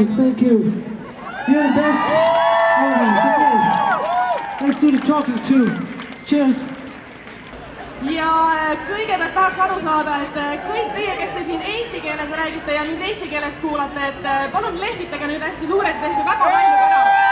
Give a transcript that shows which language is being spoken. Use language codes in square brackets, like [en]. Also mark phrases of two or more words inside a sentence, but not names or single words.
[en] Thank you. You're the best. Okay. Let's do the talking too. Cheers. [et] Ja kõigepealt tahaks aru saada, et kõik teie, kes te siin eesti keeles räägite ja nüüd eesti keelest kuulate, et palun lehvitage nüüd hästi suurelt, tehke väga palju ära.